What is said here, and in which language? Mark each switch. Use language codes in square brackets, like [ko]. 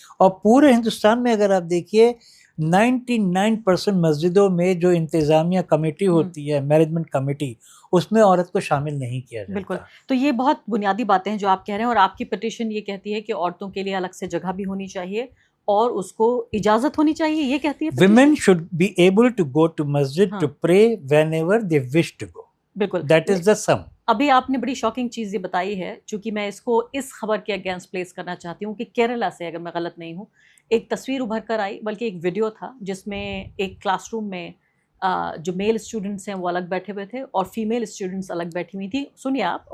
[hi] और पूरे हिंदुस्तान में अगर आप देखिए, 99% मस्जिदों में जो इंतज़ामिया कमेटी होती है, मैनेजमेंट कमेटी, उसमें औरत को शामिल नहीं किया जाता. बिल्कुल. तो ये बहुत बुनियादी बातें हैं जो आप कह रहे हैं, और आपकी पिटीशन ये कहती है कि औरतों के लिए अलग से जगह भी होनी चाहिए और उसको इजाजत होनी चाहिए, ये कहती है. [en] Women should be able to go to masjid to pray whenever they wish to go. [hi] बिल्कुल. [en] That is the sum. [hi] अभी आपने बड़ी शॉकिंग चीज़ ये बताई है, चूंकि मैं इसको इस खबर के अगेंस्ट प्लेस करना चाहती हूँ कि केरला से, अगर मैं गलत नहीं हूँ, एक तस्वीर उभर कर आई, बल्कि एक वीडियो था, जिसमें एक क्लासरूम में जो मेल स्टूडेंट्स हैं वो अलग बैठे हुए थे और फीमेल स्टूडेंट्स अलग बैठी हुई थी. सुनिए आप.